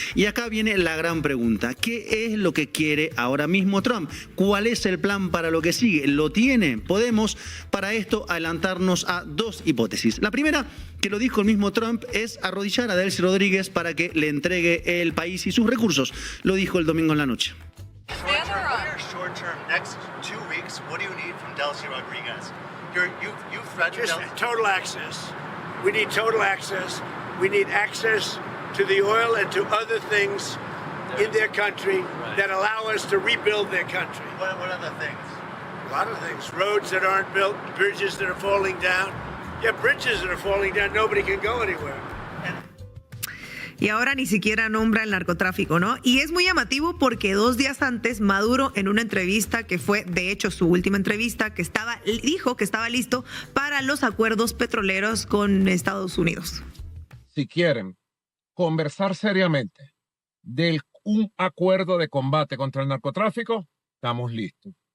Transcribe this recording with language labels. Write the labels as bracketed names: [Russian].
[Spanish] Y acá viene la gran pregunta: ¿qué es lo que quiere ahora mismo Trump? ¿Cuál es el plan para lo que sigue? ¿Lo tiene? Podemos para esto adelantarnos a dos hipótesis. La primera, que lo dijo el mismo Trump, es arrodillar a Delcy Rodríguez para que le entregue el país y sus recursos. Lo dijo el domingo en la noche. [English] Short term, next 2 weeks, what do you need from Delcy Rodriguez? You threatened just total access. We need total access. We need access to the oil and to other things in their country that allow us to rebuild their country. What other things? A lot of things. Roads that aren't built, bridges that are falling down. Yeah, bridges that are falling down, nobody can go anywhere. [Spanish] Y ahora ni siquiera nombra el narcotráfico, ¿no? Y es muy llamativo porque 2 días antes Maduro, en una entrevista que fue de hecho su última entrevista, dijo que estaba listo para los acuerdos petroleros con Estados Unidos. Si quieren conversar seriamente de un acuerdo de combate contra el narcotráfico, estamos listos.